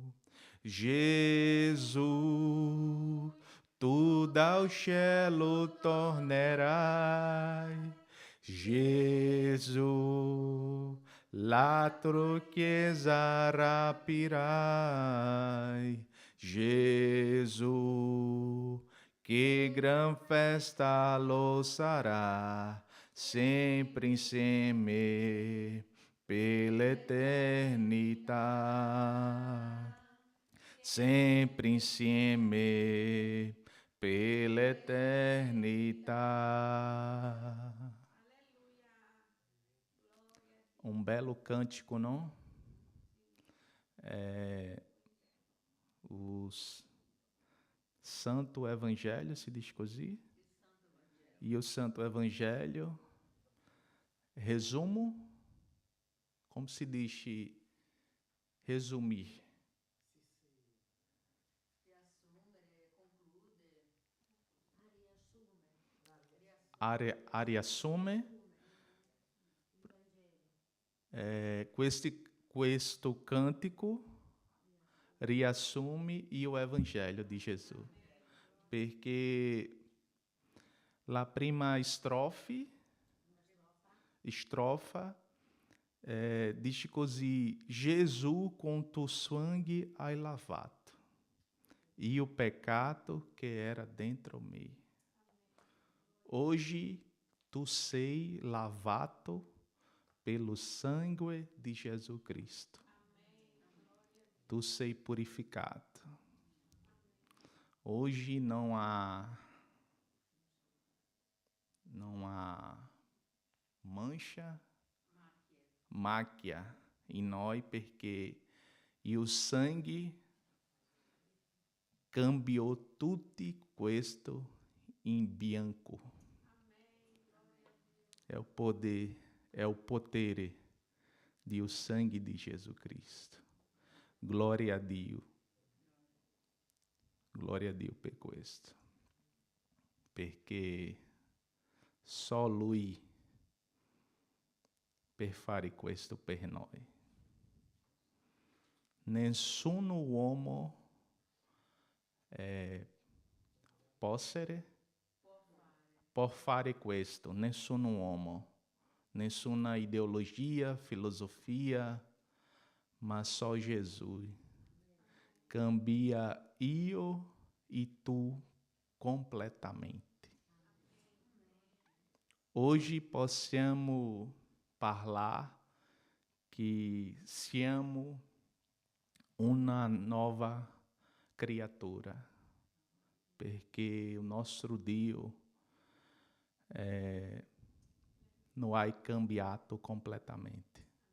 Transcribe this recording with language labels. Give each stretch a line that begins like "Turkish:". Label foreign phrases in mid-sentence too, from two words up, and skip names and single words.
Italian: Jesus, tu dal cielo tornerai. Jesus, l'altro chiesa rapirai. Jesus, que gran festa lo sarà, sempre insieme per l'eternità. Sempre insieme per l'eternità.
Portuguese: Um belo cântico, não? O Santo Evangelho se diz così. E o Santo Evangelho, resumo, como se diz resumir?
Italian: Riassume. Questo cantico riassume
Portuguese: o Evangelho de
Italian: Jesus. Perché la prima estrofa diz così: Gesù con tuo sangue hai lavato
Portuguese: e o pecado que era dentro
Italian: me.
Portuguese: Hoje tu sei lavado pelo sangue de Jesus Cristo. Tu sei purificado. Hoje não há mancha, máquia em nós, porque e o sangue cambiou tudo questo em bianco. É o poder de o sangue de Jesus Cristo.
Italian: Glória a Dio. Glória a Dio per questo. Perché só Lui per fare questo per noi. Nessuno uomo può fare questo, nessuno uomo, nessuna ideologia, filosofia,
Portuguese: mas só
Italian: Jesus cambia io e tu completamente.
Portuguese: Hoje possiamo falar que siamo uma nova criatura, porque o nosso Dio não
Italian: ha cambiato
Portuguese: completamente.